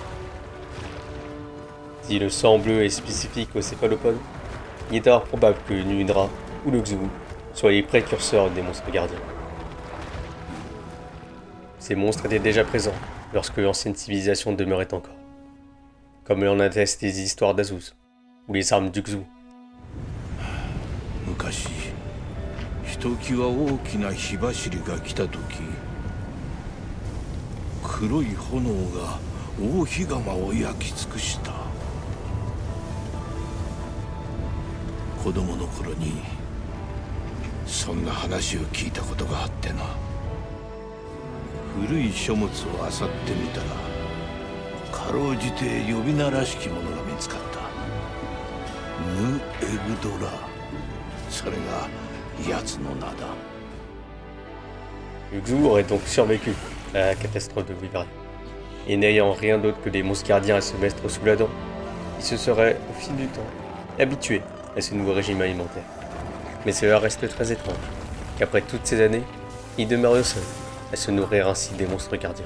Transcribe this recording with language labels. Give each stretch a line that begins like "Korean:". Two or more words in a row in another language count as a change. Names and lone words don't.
French: Si le sang bleu est spécifique au céphalopode, il est alors probable que le Nu-Hydra ou le Xu soient les précurseurs des monstres gardiens. Ces monstres étaient déjà présents lorsque l'ancienne civilisation demeurait encore, comme l'en attestent les histoires d'Azuz ou les armes du Xu.
Japanese: 昔ひときわ大きな火走りが来た時、黒い炎が大火釜を焼き尽くした。子供の頃にそんな話を聞いたことがあってな。古い書物を漁ってみたら、かろうじて呼び名らしきものが見つかった。ヌ・エグドラ、それが奴の名だ。
French: Le Xu aurait donc survécu à la catastrophe de Wyveria, et n'ayant rien d'autre que des monstres gardiens à se mettre sous la dent, il se serait, au fil du temps, habitué à ce nouveau régime alimentaire. Mais cela reste très étrange, qu'après toutes ces années, il demeure le seul à se nourrir ainsi des monstres gardiens.